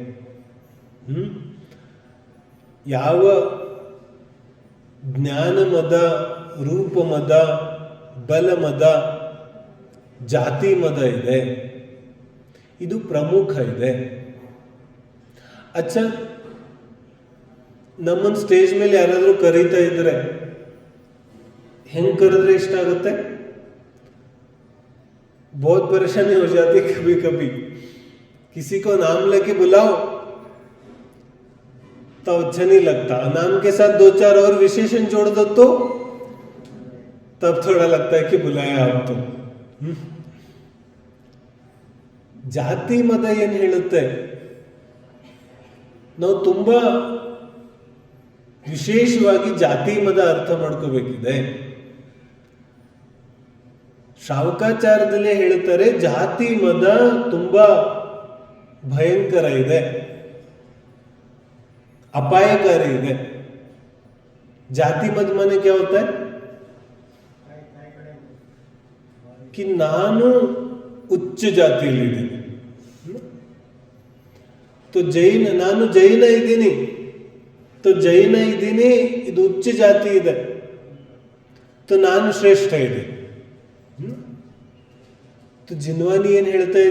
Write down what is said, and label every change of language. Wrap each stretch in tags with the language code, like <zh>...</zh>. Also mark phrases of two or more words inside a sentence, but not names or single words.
<kn>ಯಾವ ಜ್ಞಾನ ಮದ, ರೂಪ ಮದ, ಬಲ ಮದ, ಜಾತಿ ಮದ ಇದೆ, ಇದು ಪ್ರಮುಖ ಇದೆ. ಅಚ್ಚ, ನಮ್ಮನ್ನು ಸ್ಟೇಜ್ ಮೇಲೆ ಯಾರಾದ್ರೂ ಕರೀತಾ ಇದ್ರೆ ಹೆಂಗ್ ಕರೆದ್ರೆ ಇಷ್ಟ ಆಗುತ್ತೆ?</kn> <hi>बहुत परेशानी हो जाती है कभी कभी. किसी को नाम लेके बुलाओ तो अच्छा नहीं लगता. नाम के साथ 2-4 और विशेषण जोड़ दो तो तब थोड़ा लगता है कि बुलाया आप तो.</hi> <kn>ಜಾತಿ ಮತ ಏನ್ ಹೇಳುತ್ತೆ? ನಾವು ತುಂಬಾ ವಿಶೇಷವಾಗಿ ಜಾತಿ ಮತ ಅರ್ಥ ಮಾಡ್ಕೋಬೇಕಿದೆ. ಶ್ರಾವಕಾಚಾರದಲ್ಲೇ ಹೇಳುತ್ತಾರೆ, ಜಾತಿ ಮದ ತುಂಬಾ ಭಯಂಕರ ಇದೆ, ಅಪಾಯಕಾರಿ ಇದೆ. ಜಾತಿ ಮದ</kn> <hi>माने क्या होता है कि</hi> <kn>ನಾನು ಉಚ್ಚ ಜಾತಿಯಲ್ಲಿದ್ದೀನಿ, ನಾನು ಜೈನ ಇದ್ದೀನಿ, ಜೈನ ಇದ್ದೀನಿ, ಇದು ಉಚ್ಚ ಜಾತಿ ಇದೆ, ನಾನು ಶ್ರೇಷ್ಠ ಇದೆ. ಜಿನ್ವಾನಿ ಏನ್ ಹೇಳ್ತಾ ಇದೆ?</kn>